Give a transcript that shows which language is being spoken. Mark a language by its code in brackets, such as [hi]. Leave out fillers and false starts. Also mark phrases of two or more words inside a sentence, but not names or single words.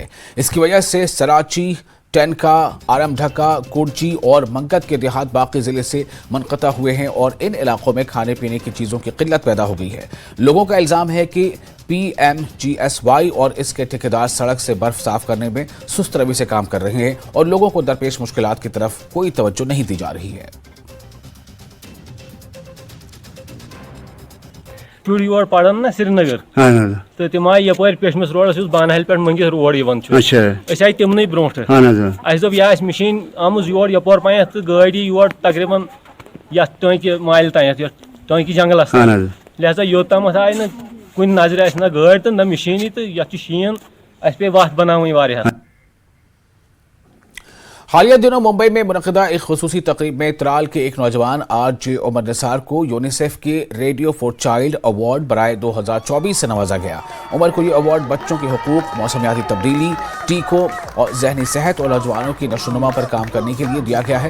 [ur] اس کی وجہ سے سراچی، ٹینکا، آرم ڈھکا، کورچی اور منگت کے دیہات باقی ضلع سے منقطع ہوئے ہیں اور ان علاقوں میں کھانے پینے کی چیزوں کی قلت پیدا ہو گئی ہے۔ لوگوں کا الزام ہے کہ PMGSY اور اس کے ٹھیکیدار سڑک سے برف صاف کرنے میں سست روی سے کام کر رہے ہیں اور لوگوں کو درپیش مشکلات کی طرف کوئی توجہ نہیں دی جا رہی ہے۔ [ks] شُرۍ یور پران نا سری نگر تو تم آئی یپٲرۍ پیشمس روڈس بانہل پہ منگت روڈ أسۍ آئی تمنٕے برونٛٹھ اَسہِ دوٚپ یہِ آسہِ مِشیٖن آمٕژ یور یپور پانیتھ تہٕ گٲڑی یور تقریٖباً یتھ ٹٲنٛکہِ مالہِ تانیتھ یتھ ٹٲنٛکہِ جنگلس لہذا یوٚتامتھ آیہِ نہٕ کُنہِ نظرِ اَسہِ نہ گٲڑۍ تہٕ نہ مِشیٖنی تہٕ یتھ چھُ شیٖن اَسہِ پیٚیہِ وتھ بناوٕنۍ واریاہ۔ [ur] حالیہ دنوں ممبئی میں منعقدہ ایک خصوصی تقریب میں ترال کے ایک نوجوان RJ عمر نثار کو یونیسیف کے ریڈیو فار چائلڈ ایوارڈ برائے 2024 سے نوازا گیا۔ عمر کو یہ ایوارڈ بچوں کے حقوق، موسمیاتی تبدیلی، ٹیکوں اور ذہنی صحت اور نوجوانوں کی نشو و نما پر کام کرنے کے لیے دیا گیا ہے۔